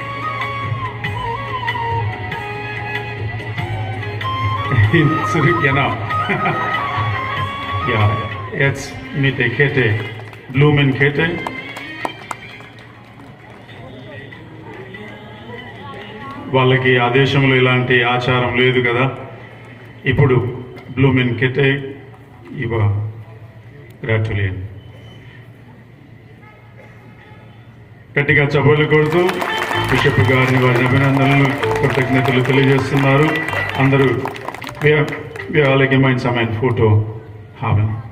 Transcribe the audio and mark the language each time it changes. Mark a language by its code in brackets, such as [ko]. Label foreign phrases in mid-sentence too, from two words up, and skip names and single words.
[de] Zurück, genau. Ja, jetzt mit der Kette, Blumenkette. [te] వాళ్ళకి ఆ దేశంలో ఇలాంటి ఆచారం లేదు కదా. ఇప్పుడు బ్లూమెన్కెటే ఇవ గ్రాట్యులేట్. గట్టిగా చప్పట్లు కొడుతూ బిషప్ గారిని వారిని అభినందనలు కృతజ్ఞతలు తెలియజేస్తున్నారు. [de] అందరూ wir alle gemeinsam ein Foto haben.